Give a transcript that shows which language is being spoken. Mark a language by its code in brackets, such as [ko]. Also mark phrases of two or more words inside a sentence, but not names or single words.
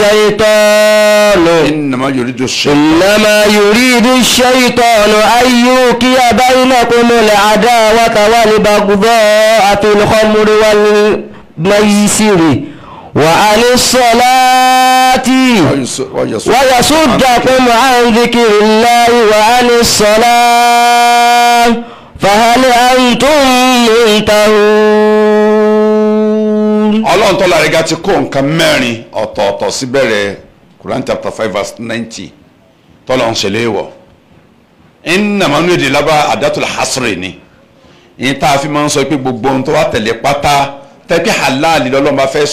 [ar] يريد الشيطان أن يوقع بينكم العداوة والبغضاء في الخمر والميسر وعن الصلاة ويصدكم عن ذكر الله وعن الصلاة فهل أنتم منتهون. [yo] Ọlọ́run tó lára ga ti kó nǹkan mẹ́rin ọ̀tọ̀ọ̀tọ̀ sí bẹ̀rẹ̀ [en] Quran chapter 5 verse 90 [yo] tọ́lọ́run ṣe léèwọ̀ innama nínú èdè lábá [ar] أداة الحصر [yo] ni yìí tá a fi máa ń sọ pé gbogbo ohun tó wá tẹ̀lé pátá tẹ́pẹ́ halali lọ́lọ́run bá fẹ́